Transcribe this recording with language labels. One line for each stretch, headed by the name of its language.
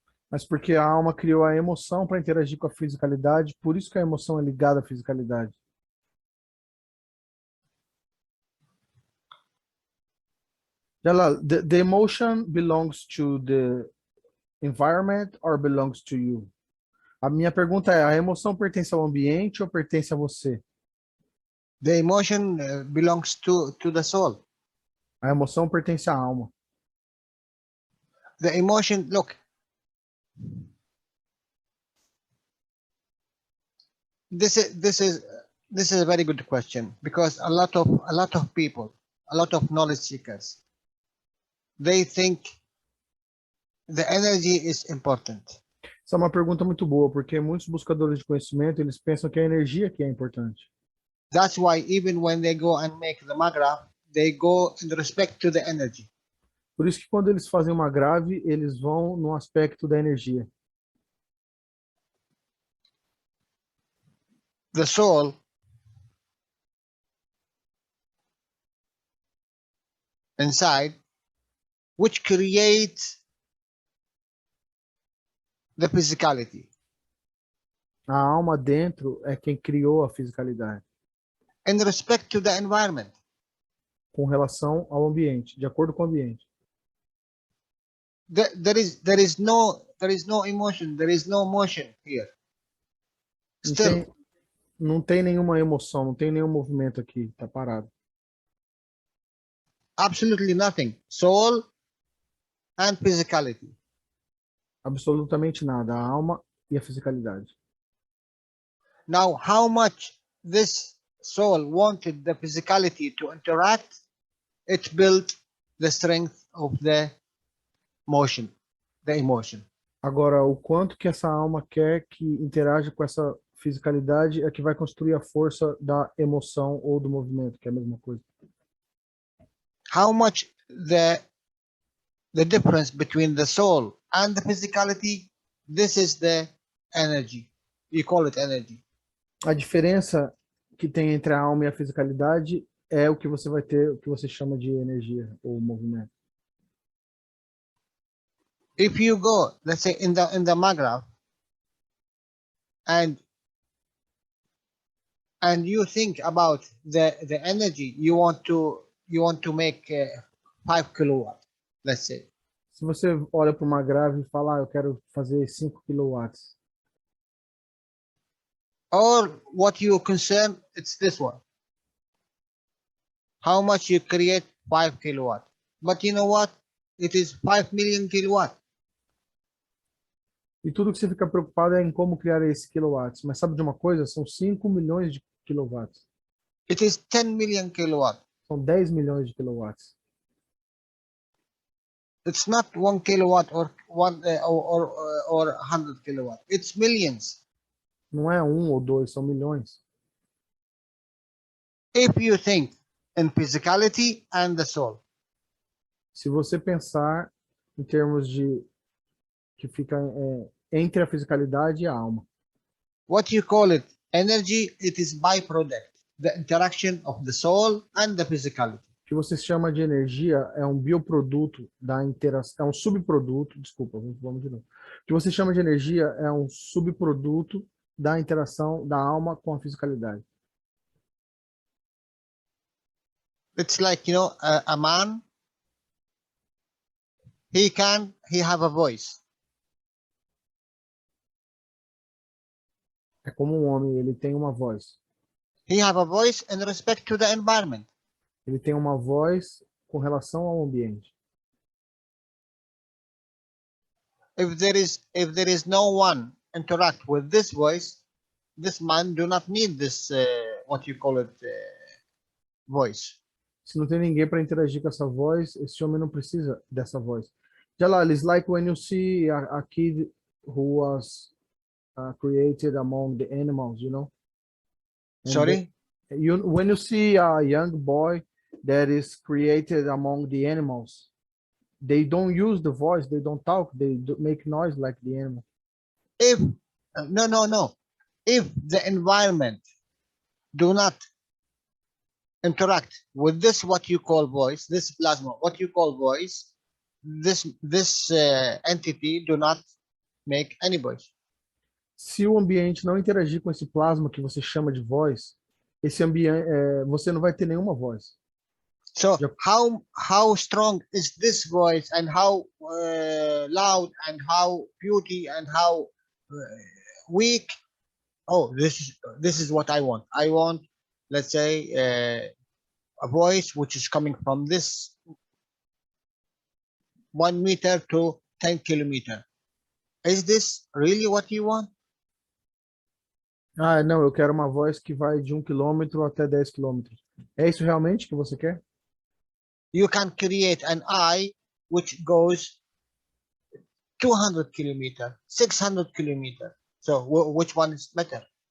Portuguese: Mas porque a alma criou a emoção para interagir com a fisicalidade, por isso que a emoção é ligada à fisicalidade.
English: Jalal, the emotion belongs to the environment or belongs to you?
Portuguese: A minha pergunta é, a emoção pertence ao ambiente ou pertence a você?
English: The emotion belongs to the soul.
Portuguese: A emoção pertence à alma.
English: The emotion, look, this is a very good question, because a lot of people, a lot of knowledge seekers, they think the energy is important.
Portuguese: Essa é uma pergunta muito boa, porque muitos buscadores de conhecimento, eles pensam que é a energia que é importante.
English: That's why even when they go and make the magraph, they go in respect to the energy.
Portuguese: Por isso que quando eles fazem uma grave, eles vão no aspecto da energia.
English: The soul inside, which creates the physicality.
Portuguese: A alma dentro é quem criou a fisicalidade.
English: In respect to the environment.
Portuguese: Com relação ao ambiente, de acordo com o ambiente.
English: There is no emotion, there is no motion here. Still.
Portuguese: Não tem nenhuma emoção, não tem nenhum movimento aqui, tá parado.
English: Absolutely nothing. Soul and physicality.
Portuguese: Absolutamente nada, a alma e a fisicalidade.
English: Now, how much this soul wanted the physicality to interact, it built the strength of the motion, the emotion.
Portuguese: Agora, o quanto que essa alma quer que interaja com essa fisicalidade é que vai construir a força da emoção ou do movimento, que é a mesma coisa.
English: How much the difference between the soul and the physicality, this is the energy. You call it energy.
Portuguese: A diferença que tem entre a alma e a fisicalidade é o que você vai ter, o que você chama de energia ou movimento.
English: If you go, let's say in the magraph, and you think about the energy you want to make 5 kilowatt, let's say.
Portuguese: Se você olha para uma grave e fala, eu quero fazer 5 kilowatts.
English: Or what you concern, it's this one. How much you create 5 kilowatt. But you know what? It is 5 million kilowatt.
Portuguese: E tudo que você fica preocupado é em como criar esse kilowatts. Mas sabe de uma coisa? São 5 milhões de kilowatts.
English: It is 10 million kilowatt.
Portuguese: São 10 milhões de kilowatts.
English: It's not 1 kilowatt or 100 kilowatt. It's millions.
Portuguese: Não é 1 ou 2, são milhões.
English: If you think in physicality and the soul.
Portuguese: Se você pensar em termos de que fica entre a fisicalidade e a alma.
English: What you call it energy, it is byproduct, the interaction of the soul and the physicality.
Portuguese: O que você chama de energia é um bioproduto da interação, é um subproduto, desculpa, vamos de novo. O que você chama de energia é um subproduto da interação da alma com a fisicalidade.
English: It's like, you know, a man, he have a voice.
Portuguese: É como um homem, ele tem uma voz.
English: He have a voice in respect to the environment.
Portuguese: Ele tem uma voz com relação ao ambiente.
English: If there is no one interact with this voice, this man do not need this what you call it voice.
Portuguese: Se não tem ninguém para interagir com essa voz, esse homem não precisa dessa voz.
English: Jalal, it's like when you see a kid who was created among the animals, you know? And Sorry? When you see a young boy that is created among the animals, they don't use the voice, they don't talk, they make noise like the animal. If no. if the environment do not interact with this, what you call voice, this plasma, what you call voice, this entity do not make any voice.
Portuguese: Se o ambiente não interagir com esse plasma que você chama de voz, esse ambiente, você não vai ter nenhuma voz.
English: So Yep. how strong is this voice, and how loud, and how beauty, and how weak? Oh, this is what I want. I want, let's say, a voice which is coming from this 1 meter to 10 kilometer. Is this really what you want?
Portuguese: Ah, não, eu quero uma voz que vai de 1 quilômetro até 10 quilômetros. É isso realmente que você quer?
English: You can create an eye which goes 200 kilometer, 600 kilometer. So which one is better?